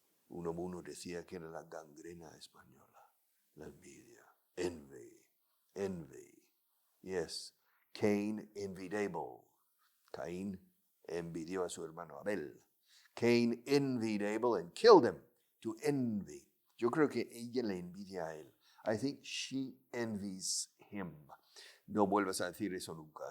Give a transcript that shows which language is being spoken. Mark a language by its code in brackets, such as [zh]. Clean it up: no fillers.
[es] Uno decía que era la gangrena española. La envidia. Envy. Yes. [en] Cain envied Abel. [es] Caín envidió a su hermano Abel. [en] Cain envied Abel and killed him. To envy. [es] Yo creo que ella le envidia a él. [en] I think she envies him. [es] No vuelvas a decir eso nunca.